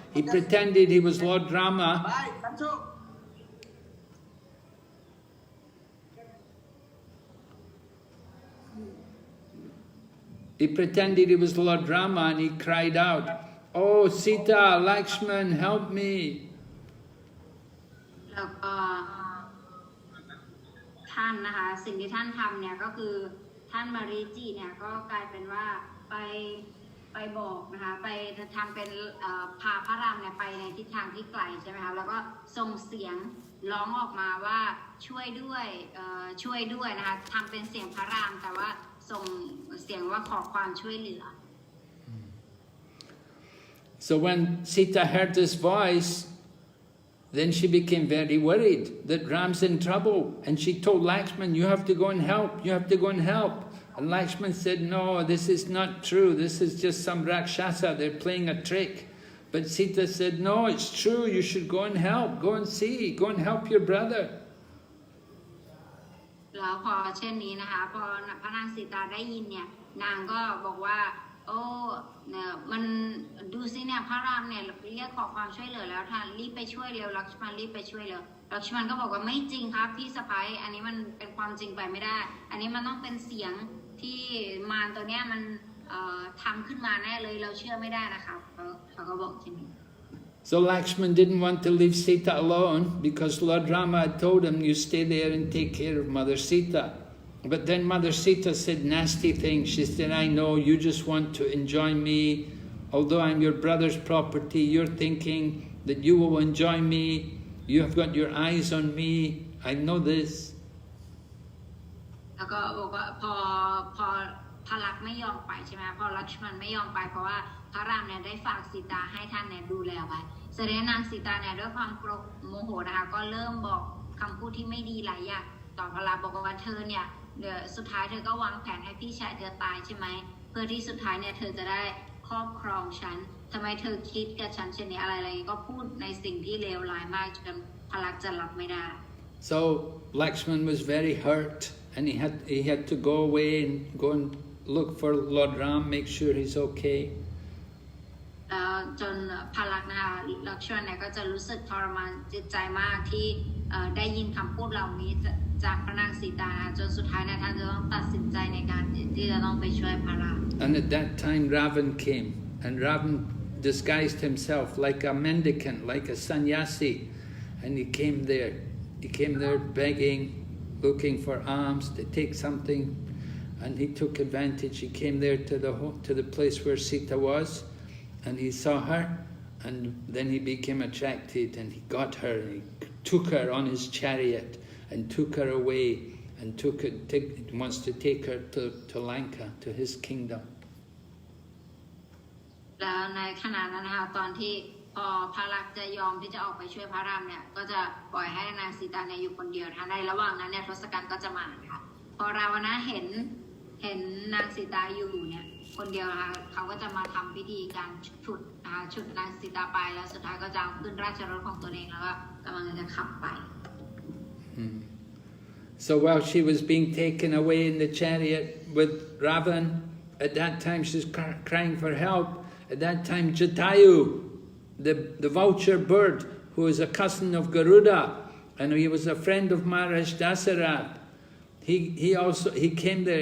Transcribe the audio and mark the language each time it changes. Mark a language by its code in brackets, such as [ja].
[en] He pretended he was Lord Rama. He pretended he was Lord Rama, and he cried out, oh Sita, Lakshman, help me. [th] แล้วก็ท่านนะคะสิ่งที่ท่านทำเนี่ยก็คือท่านมารีจิเนี่ยก็กลายเป็นว่าไปบอกนะคะไปทำเป็นพาพระรามเนี่ยไปในทิศทางที่ไกลใช่ไหมคะแล้วก็ส่งเสียงร้องออกมาว่าช่วยด้วยนะคะทำเป็นเสียงพระรามแต่ว่าส่งเสียงว่าขอความช่วยเหลือ [en] So when Sita heard this voice, then she became very worried that Ram's in trouble, and she told Lakshman, "You have to go and help. You have to go and help." And Lakshman said, "No, this is not true. This is just some Rakshasa. They're playing a trick." But Sita said, "No, it's true. You should go and help. Go and see. Go and help your brother." [th] แล้วพอเช่นนี้นะคะพอพระนางสีตาได้ยินเนี่ยนางก็บอกว่าโอ้เนี่ยมันดูสิเนี่ยพระรามเนี่ยเรียกขอความช่วยเหลือแล้วท่านรีบไปช่วยเร็วลักษมันรีบไปช่วยเร็วลักษมันก็บอกว่าไม่จริงครับพี่สะพ้ายอันนี้มันเป็นความจริงไปไม่ได้อันนี้มันต้องเป็นเสียงที่มารตัวเนี้ยมันทำขึ้นมาแน่เลยเราเชื่อไม่ได้นะคะเขาก็บอกเช่นนี้ [en] So Lakshman didn't want to leave Sita alone because Lord Rama had told him, "You stay there and take care of Mother Sita." But then Mother Sita said nasty things. She said, "I know you just want to enjoy me. Although I'm your brother's property, you're thinking that you will enjoy me. You have got your eyes on me. I know this." [th] แล้วก็บอกว่าพอพระลักษณ์ไม่ยอมไปใช่ไหมพอลักษมันไม่ยอมไปเพราะว่าพระรามเนี่ยได้ฝากสีตาให้ท่านเนี่ยดูแลไว้แสดงนางสีตาเนี่ยด้วยความโกรธโมโหนะคะก็เริ่มบอกคำพูดที่ไม่ดีหลายอย่างต่อพระลักษณ์บอกว่าเธอเนี่ยเดี๋ยวสุดท้ายเธอก็วางแผนให้พี่ชายเธอตายใช่ไหมเพื่อที่สุดท้ายเนี่ยเธอจะได้ครอบครองฉันทำไมเธอคิดกับฉันเช่นนี้อะไรก็พูดในสิ่งที่เลวร้ายมากจนพระลักษณ์จะรับไม่ได้ [en] So Lakshman was very hurt, and he had to go away and go and look for Lord Ram, make sure he's okay. [th] จนพระลักษณ์นะคะลักษณ์เนี่ยก็จะรู้สึกทรมานจิตใจมากที่ได้ยินคำพูดเหล่านี้จากพระนางสีตาจนสุดท้ายเนี่ยท่านจะต้องตัดสินใจในการที่จะต้องไปช่วยพระราม [en] And at that time Ravan came, and Ravan disguised himself like a mendicant, like a sannyasi, and he came there begging, looking for alms to take something, and he took advantage. He came there to the place where Sita was, and he saw her, and then he became attracted, and he got her, and he took her on his chariot, and took her away, and wants to take her to Lanka, to his kingdom. [th] แล้วในขณะนั้นนะคะตอนที่พอพระลักษณ์จะยอมที่จะออกไปช่วยพระรามเนี่ยก็จะปล่อยให้นางสีตาเนี่ยอยู่คนเดียวนะคะในระหว่างนั้นเนี่ยทศกัณฐ์ก็จะมาค่ะพอราวนเห็นนางสีตาอยู่เนี่ยคนเดียวนะคะเขาก็จะมาทำพิธีการฉุดนางสีตาไปแล้วสุดท้ายก็จะขึ้นราชรถของตัวเองแล้วก็กำลังจะขับไป [en] So while she was being taken away in the chariot with Ravan, at that time she's crying for help. At that time Jatayu, the vulture bird, who is a cousin of Garuda, and he was a friend of Maharaj Dasarath, he came there.